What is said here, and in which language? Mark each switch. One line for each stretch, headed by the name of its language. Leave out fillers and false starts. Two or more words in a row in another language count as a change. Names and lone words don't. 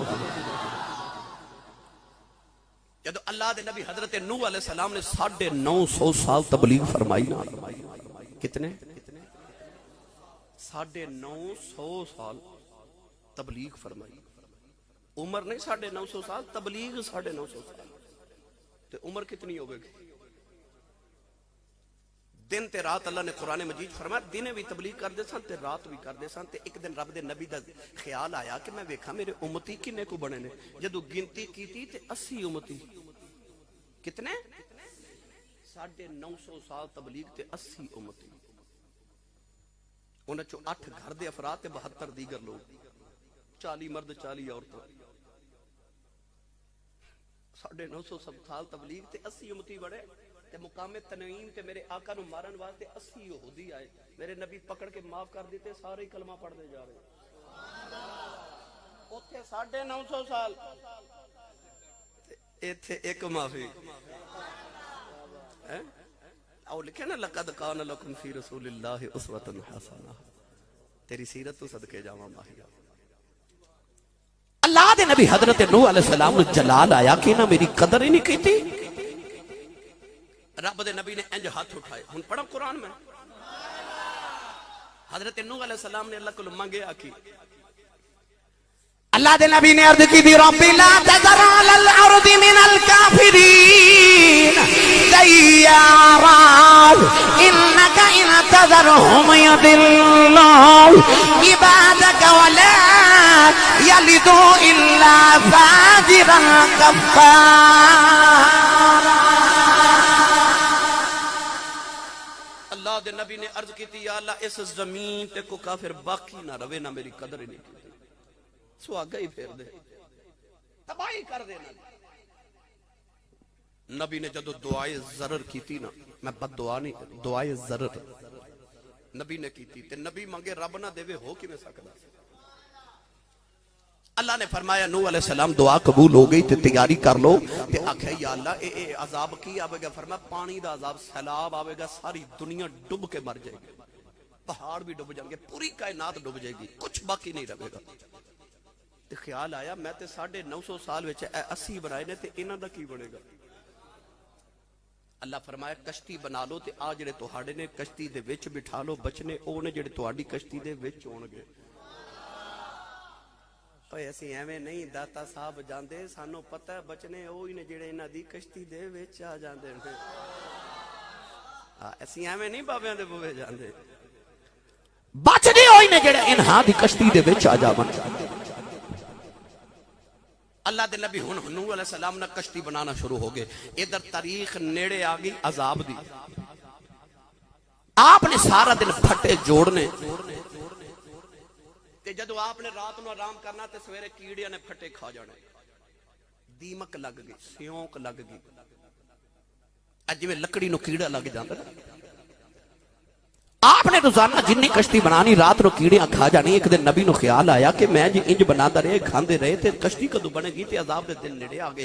Punjabi: جدو اللہ دے نبی حضرت نوح علیہ السلام نے 950 سال تبلیغ فرمائی نا، کتنے 950 سال تبلیغ فرمائی، عمر نہیں 950 سال، تبلیغ 950 سال، تے عمر کتنی ہو گئی؟ دن تے رات اللہ نے قرآن مجید فرمایا دن بھی تبلیغ کر دے سن تے رات بھی کر دے سن۔ تے ایک دن رب دے نبی دا خیال آیا کہ میں ویکھا میرے امتی کنے کو بنے نے، جدو گنتی کیتی تے 80 امتی، کتنے 950 سال تبلیغ تے 80 امتی، انہاں چوں 8 گھر دے افراد تے 72 دیگر لوگ، 40 مرد 40 عورتاں، 950 سال تبلیغ تے 80 امتی بڑے تے مقام تنعیم تے میرے آقا نو مارن واسطے 80 یہودی آئے، میرے نبی پکڑ کے معاف کر دیتے، سارے کلمہ پڑھ دے جا رہے۔ اوتھے 950 سال ایتھے ایک معافی او لکھے نا
Arabic: لقد کان لکم فی رسول اللہ اسوۃ حسنہ،
Punjabi: تیری سیرت تو صدقے جاواں ماہی۔ اللہ دے نبی حضرت نوح علیہ السلام نو جلال آیا کہ نہ میری قدر ہی نہیں کیتی۔ رب دے نبی نے انج ہاتھ اٹھائے، ہن پڑھو قرآن میں، حضرت نوح علیہ السلام نے اللہ کو منگیا کی، اللہ دے نبی نے عرض کی دی
Arabic: رب لا تذر علی الارض من الکافرین دیارا انک ان تذرهم یضلوا عبادک ولا یلدوا الا فاجرا کفارا۔
Punjabi: اللہ دے نبی نے عرض کی یا اللہ اس زمین تے کو کافر باقی نہ روے، نہ میری قدر ہی نہیں کی، سو آگا ہی پھیر دے، تباہی کر دینا، نبی نے جدو دعائے ضرر کیتی نا، میں بد دعا نہیں، دعائے ضرر نبی نے کیتی تے نبی منگے رب نہ دے ہو کیویں سکدا؟ اللہ نے فرمایا نوح علیہ السلام دعا قبول ہو گئی تے تیاری کر لو تے آکھیا یا اللہ اے عذاب کی آوے گا؟ فرمایا پانی دا عذاب، سیلاب آوے گا، ساری دنیا ڈب کے مر جائے گی، پہاڑ بھی ڈب جائیں گے، پوری کائنات ڈب جائے گی، کچھ باقی نہیں رہے گا۔ تے خیال آیا میں تے 950 سال وچ 80 بنائے نے تے انہاں دا کی بنے گا؟ اللہ فرمایا کشتی بنا لو تے آ جڑے تہاڈے نے کشتی دے وچ بٹھا لو، بچنے او نے جڑے تہاڈی کشتی دے وچ ہون گے۔ اوے اسی ایویں نہیں داتا صاحب جاندے، سانو پتہ ہے بچنے اوہی نے جڑے انہاں دی کشتی دے وچ آ جاندے نے۔ اسی ایویں نہیں بابیاں دے بوے جاندے، بچنے اوہی نے جڑے انہاں دی کشتی دے وچ آ جاون۔ اللہ دے نبی ہن نوح علیہ السلام نے کشتی بنانا شروع ہو گئے، ادھر تاریخ نیڑے آ گئی عذاب دی۔ آپ نے سارا دن پھٹے جوڑنے تے جدو آپ نے رات نو آرام کرنا تے سویرے کیڑیاں نے پھٹے کھا جانے، دیمک لگ گئی، سیونک لگ گئی، اج میں لکڑی نو کیڑا لگ جاندا۔ آپ نے روزانہ جنی کشتی بنانی رات نو کیڑیاں کھا جانی۔ ایک دن نبی نو خیال آیا کہ میں جی انج بناتا رہے کھاندے رہے تے کشتی کدو بنے گی تے عذاب دے دن نیڑے آ گئے۔